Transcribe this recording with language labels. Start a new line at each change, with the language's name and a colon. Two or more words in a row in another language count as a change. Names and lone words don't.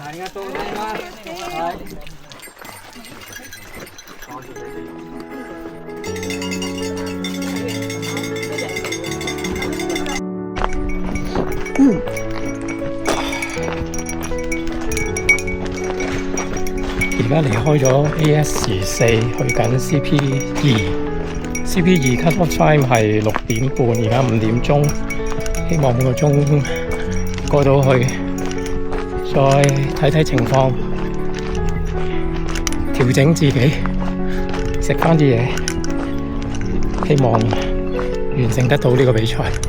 Japanese: ありがとうございます。はい。
Cantonese: 而家離開咗 AS4，去緊 CP2。CP2
English: cut off time
Cantonese: 係6點半，而家5點鐘，希望每個鐘過到去，再睇睇情況，調整自己，食返啲嘢，希望完成得到呢個比賽。